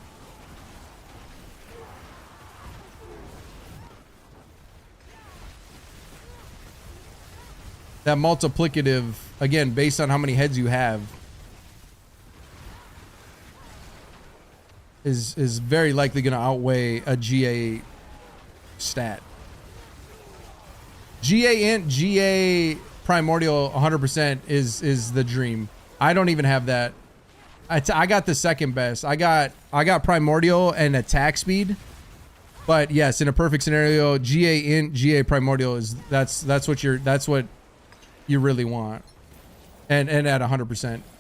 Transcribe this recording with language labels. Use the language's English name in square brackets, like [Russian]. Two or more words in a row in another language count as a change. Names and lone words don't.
[English] That multiplicative, again, based on how many heads you have, is very likely going to outweigh a GA stat. GA int, GA primordial 100% is the dream. I don't even have that. I got the second best. I got primordial and attack speed. But yes, in a perfect scenario, GA int, GA primordial is that's what you really want, and at 100%.